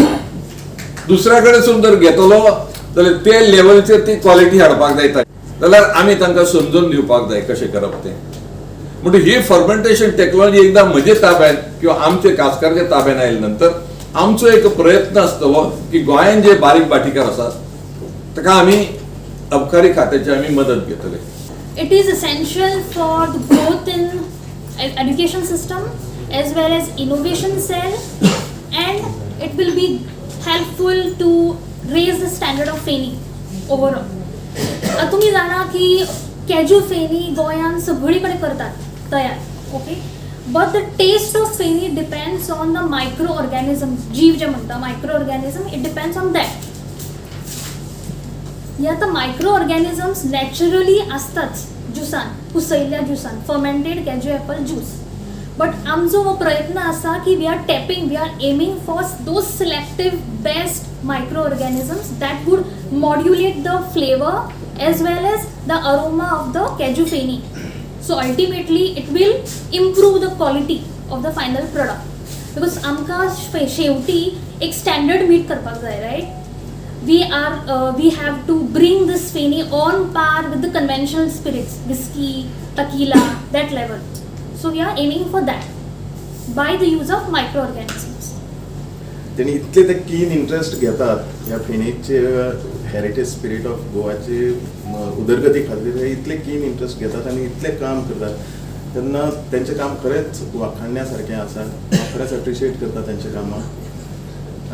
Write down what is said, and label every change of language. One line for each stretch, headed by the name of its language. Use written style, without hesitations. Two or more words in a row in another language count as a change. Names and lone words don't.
Konkani: दुसऱ्या कडेन जर घेतलो जाल्यार ते लेवलचेर ती क्वॉलिटी हाडपाक जाय, जाल्यार आमी तांकां समजून दिवपाक जाय कशें करप तें. म्हणजे ही
English: fermentation technology
Konkani: एकदा म्हजे ताब्यात किंवा आमचे कास्कारच्या ताब्यात आयले नंतर आमचो एक प्रयत्न आसतलो की गोंयांत जे बारीक भाटीकार आसात ताका आमी अबकारी खात्याची आमी मदत घेतले.
English: It is essential for the growth in education system as well as innovation cell, and it will be helpful to raise the standard of फेणी overall.
Konkani: तुम्ही जाणा की कॅज्यू फेणी गोंयांत सगळी कडेन करतात तयार, ओके.
English: but the taste of feni depends on the micro organism,
Konkani: जीव जे म्हणटा
English: micro organism, it depends on that.
Konkani: ह्या आतां
English: micro organisms naturally
Konkani: आसताच ज्युसान, कुसयल्ल्या ज्युसान,
English: fermented cashew apple juice. बट
Konkani: आमचो हो प्रयत्न आसा की
English: we are aiming for those selective best micro organisms that would modulate the flavor as well as the aroma of the cashew feni. So ultimately it will improve the quality of the final product, because
Konkani: amka shevti ek standard meet karpak jay,
English: right? We have to bring this feni on par with the conventional spirits, whiskey, tequila, that level. So we are aiming for that by the use of microorganisms.
Konkani: त्यांनी इतले ते
English: keen interest
Konkani: घेतात ह्या फेणीचे
English: heritage spirit of
Konkani: गोवाचे उदरगती खातीर इतले
English: keen interest
Konkani: घेतात आनी इतले काम करतात तेन्ना तेंचें काम खरेंच वाखाणण्या सारकें आसा. हांव खरेंच एप्रिशिएट करता तेंच्या कामाक.